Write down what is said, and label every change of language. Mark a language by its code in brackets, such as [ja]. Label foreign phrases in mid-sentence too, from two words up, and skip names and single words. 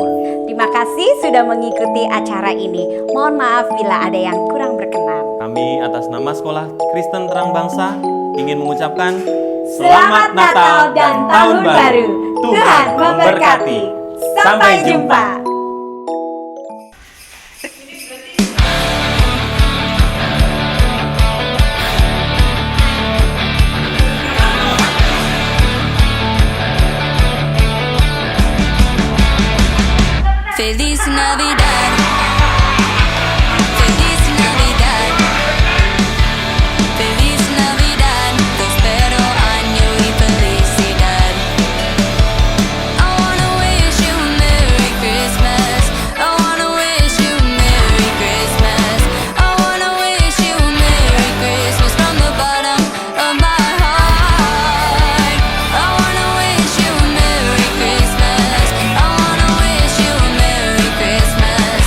[id] Terima kasih sudah mengikuti acara ini. Mohon maaf bila ada yang kurang berkenan. Kami atas nama Sekolah Kristen Terang Bangsa ingin mengucapkan Selamat Natal dan Tahun Baru. Tuhan memberkati. Sampai jumpa. [es] Feliz Navidad, Feliz Navidad, Feliz Navidad, prospero año y felicidad. [en] I wanna wish you a Merry Christmas, I wanna wish you a Merry Christmas, I wanna wish you a Merry Christmas from the bottom of my heart. I wanna wish you a Merry Christmas, I wanna wish you a Merry Christmas.